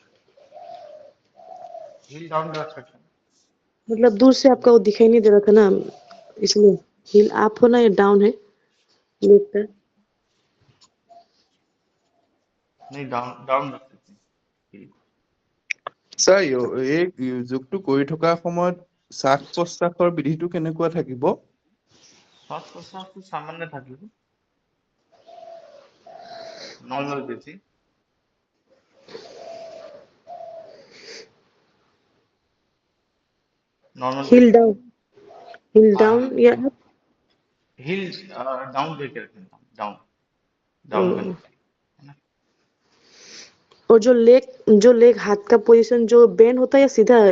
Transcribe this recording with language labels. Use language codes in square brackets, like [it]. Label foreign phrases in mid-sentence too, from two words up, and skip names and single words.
[en] heel down [hi] रख सकते हैं। मतलब दूर से आपका वो दिखाई नहीं दे रहा था ना, इसलिए [en] heel up [hi] होना या डाउन है? लेग का नहीं, [en] down down [hi] रख सकते हैं heel को। [as] ছাৰ এই যোগটো কৰি থকা সময়ত শ্বাস প্ৰশ্বাসৰ বিধিটো কেনেকুৱা থাকিব? শ্বাস প্রশ্বাস তো সামান্য থাকিব, [en] normal breathing. [hi] नॉर्मल हिल ब्रीथिंग। [en] down heel [hi] हाँ डाउन या [en] heel down [hi] करके रखें, [en] down down [hi] करना अ, चाहिए, है ना। और जो लेग हाथ का पोजीशन जो बेंड होता है या सीधा है?